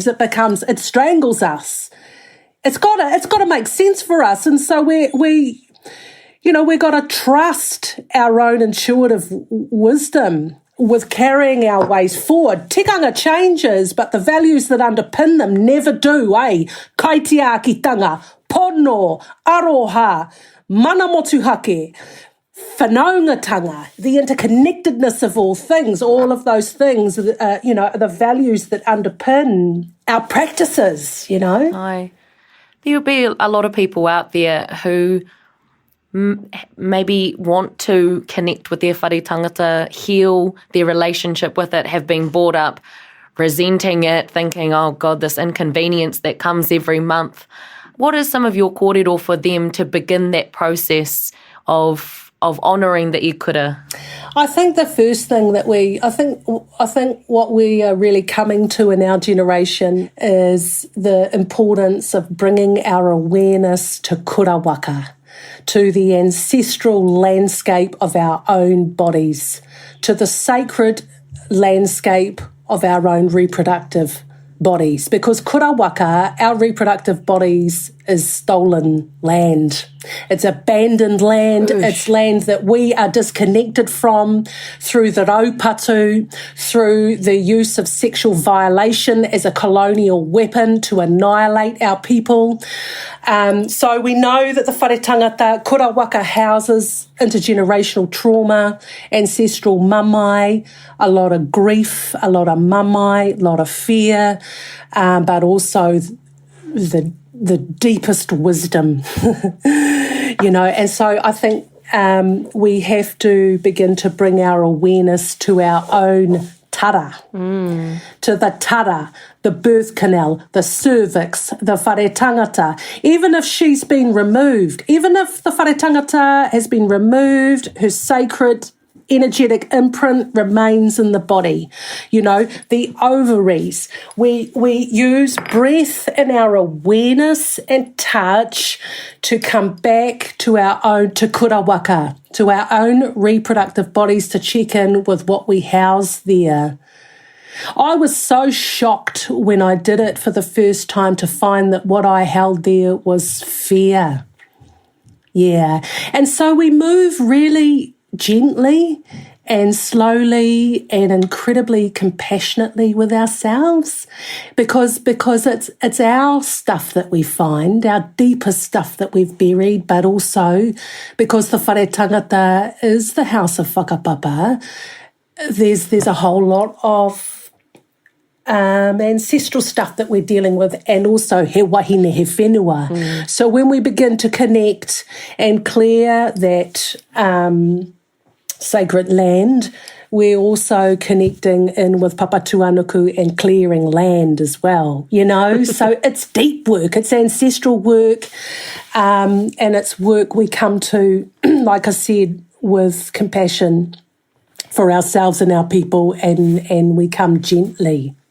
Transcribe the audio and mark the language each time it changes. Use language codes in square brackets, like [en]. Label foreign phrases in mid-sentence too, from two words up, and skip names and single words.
[en] It strangles us. It's got to make sense for us, and so we got to trust our own intuitive wisdom with carrying our ways forward. Tikanga changes, but the values that underpin them never do. [mi] Kaitiakitanga, pono, aroha, manamotuhake, whanaungatanga, [en] the interconnectedness of all things, all of those things, the values that underpin our practices, Aye. There will be a lot of people out there who maybe want to connect with their [mi] whare tangata, [en] heal their relationship with it, have been brought up resenting it, thinking, oh God, this inconvenience that comes every month. What is some of your kōrero for them to begin that process of honouring the ikura? I think the first thing that I think what we are really coming to in our generation is the importance of bringing our awareness to [mi] kura waka, [en] to the ancestral landscape of our own bodies, to the sacred landscape of our own reproductive bodies, because [mi] kura waka, [en] our reproductive bodies, is stolen land. It's abandoned land. Oosh. It's land that we are disconnected from through the raupatu, through the use of sexual violation as a colonial weapon to annihilate our people. So we know that the [mi] whare tangata, kura waka, [en] houses intergenerational trauma, ancestral mamai, a lot of grief, a lot of mamai, a lot of fear, but also the deepest wisdom, and so I think we have to begin to bring our awareness to our own tara, to the tara, the birth canal, the cervix, the [mi] whare tangata. [en] Even if she's been removed, even if the [mi] whare tangata [en] has been removed, her sacred energetic imprint remains in the body. The ovaries. We use breath and our awareness and touch to come back to our own [mi] te kura waka, [en] to our own reproductive bodies, to check in with what we house there. I was so shocked when I did it for the first time to find that what I held there was fear. Yeah. And so we move really gently and slowly and incredibly compassionately with ourselves, because it's our stuff that we find, our deepest stuff that we've buried, but also because the [mi] whare tangata [en] is the house of whakapapa, there's a whole lot of ancestral stuff that we're dealing with, and also [mi] he wāhine, he whenua. [en] So when we begin to connect and clear that sacred land, we're also connecting in with papatuanuku and clearing land as well, So it's deep work, it's ancestral work, and it's work we come to, like I said, with compassion for ourselves and our people, and we come gently,